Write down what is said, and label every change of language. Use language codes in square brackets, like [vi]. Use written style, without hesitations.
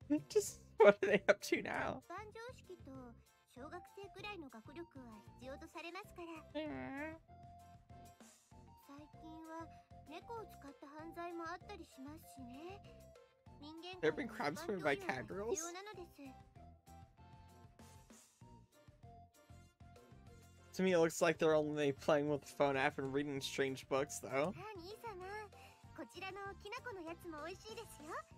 [en] Just what are they up to now? [ja] 一般常識と小学生くらいの学力は必要とされますから。最近は猫を使った犯罪もあったりしますしね。人間 [en] There have been crimes committed by catgirls? [ja] 必要なのです。 [en] To me, it looks like they're only playing with the phone app and reading strange books, though. [ja] 兄様、こちらのきな粉のやつも美味しいですよ。